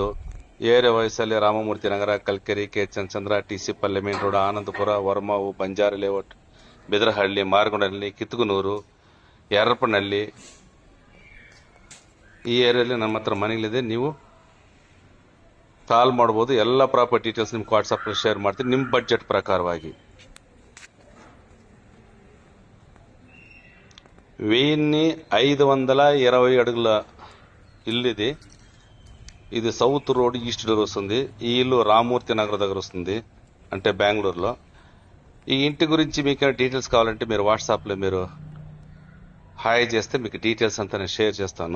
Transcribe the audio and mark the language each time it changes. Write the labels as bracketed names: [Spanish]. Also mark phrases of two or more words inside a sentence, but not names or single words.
[Kannada] ಏರಿಯಾ ವಯಸ್ಸಲ್ಲಿ ರಾಮಮೂರ್ತಿ ನಗರ, ಕಲ್ಕೆರೆ, ಕೆ ಚಂದ್ರ, TC ಪಲ್ಲೆ ಮೇನ್ ರೋಡ್, ಆನಂದಪುರ, ವರ್ಮಾವು, ಬಂಜಾರ ಲೇಔಟ್, ಬೆದರಹಳ್ಳಿ, ಮಾರಗೊಂಡಹಳ್ಳಿ, ಕಿತ್ತಗನೂರು, ಯರಪನಹಳ್ಳಿ, ಈ ಏರಿಯಾದಲ್ಲಿ ನಮ್ಮ ಹತ್ರ ಮನೆಗಳಿದೆ. ನೀವು ಕಾಲ್ ಮಾಡಬಹುದು. ಎಲ್ಲ [English] property details [Kannada] ನಿಮ್ಗೆ ವಾಟ್ಸಪ್ ಶೇರ್ ಮಾಡ್ತೀನಿ ನಿಮ್ಮ ಬಜೆಟ್ ಪ್ರಕಾರವಾಗಿ. [Telugu] వెయ్యి 520 అడుగుల ఇల్లుది. ఇది [English] south road east door [Telugu] వస్తుంది. ఈ ఇల్లు రామమూర్తి నగర్ దగ్గర వస్తుంది, అంటే బెంగళూరులో. ఈ ఇంటి గురించి మీకు డీటెయిల్స్ కావాలంటే మీరు వాట్సాప్లో మీరు హాయ్ చేస్తే మీకు డీటెయిల్స్ అంతా నేను షేర్ చేస్తాను.